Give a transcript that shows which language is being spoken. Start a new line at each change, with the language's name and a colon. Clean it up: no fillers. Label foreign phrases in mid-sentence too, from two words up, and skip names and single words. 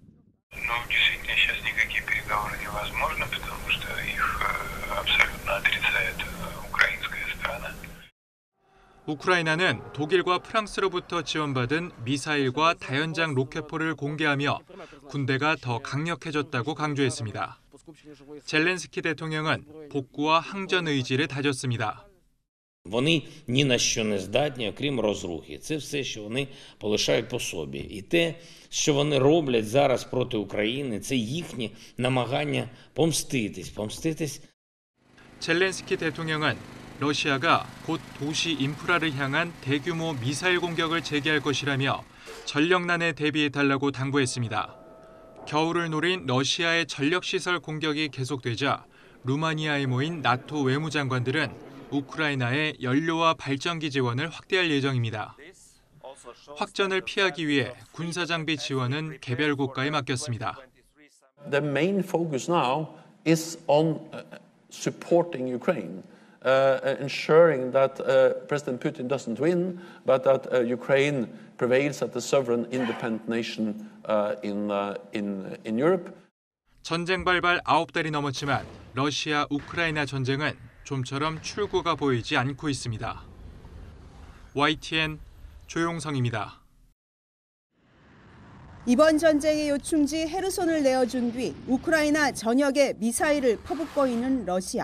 Korean: 우크라이나는 독일과 프랑스로부터 지원받은 미사일과 다연장 로켓포를 공개하며 군대가 더 강력해졌다고 강조했습니다. 젤렌스키 대통령은 복구와 항전 의지를 다졌습니다.
Ukrainian: Вони ні на що не здатні, окрім розрухи. Це все, що вони полишають по собі. І те, що вони роблять зараз проти України, це їхнє намагання помститись.
Korean: 젤렌스키 대통령은 러시아가 곧 도시 인프라를 향한 대규모 미사일 공격을 재개할 것이라며 전력난에 대비해달라고 당부했습니다. 겨울을 노린 러시아의 전력시설 공격이 계속되자 루마니아에 모인 나토 외무장관들은 우크라이나의 연료와 발전기 지원을 확대할 예정입니다. 확전을 피하기 위해 군사장비 지원은 개별 국가에 맡겼습니다.
English: The main focus now is on supporting Ukraine, ensuring that President Putin doesn't win, but that Ukraine prevails as a sovereign, independent nation in Europe.
Korean: 전쟁 발발 9달이 넘었지만 러시아 우크라이나 전쟁은 좀처럼 출구가 보이지 않고 있습니다. YTN 조용성입니다. 이번 전쟁의 요충지 헤르손을 내어준 뒤 우크라이나 전역에 미사일을 퍼붓고 있는 러시아.